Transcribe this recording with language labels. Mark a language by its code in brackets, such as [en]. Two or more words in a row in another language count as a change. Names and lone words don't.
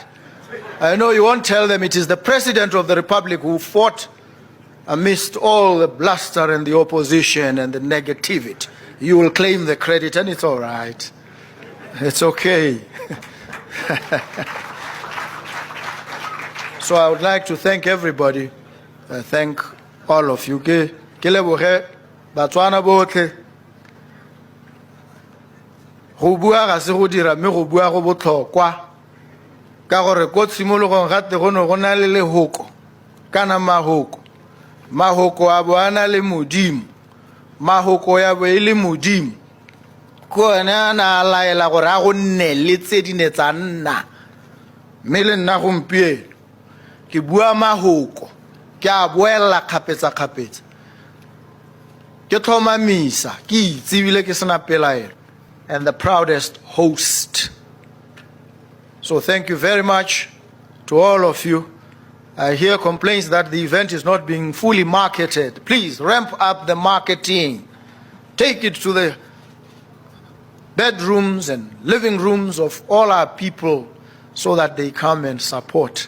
[en] I know you won't tell them it is the President of the Republic who fought amidst all the bluster and the opposition and the negativity. You will claim the credit, and it's all right. It's okay. So I would like to thank everybody. Thank all of you. [tn] Ke leboge Botswana botlhe. Go bua ga se go dira mme go bua go botlhokwa ka gore ko tshimologong gate go ne go na le lehoko kana mahoko a bo a na le modimo mahoko ya bo e le modimo ko ene a na laela gore a go nne le tse di ne tsa nna mme le nna gompieno ke bua mahoko ke a boela kgapetsa ke tlhomamisa ke itsebile ke sena pelaelo [en] and the proudest host. So thank you very much to all of you. I hear complaints that the event is not being fully marketed. Please ramp up the marketing. Take it to the bedrooms and living rooms of all our people so that they come and support.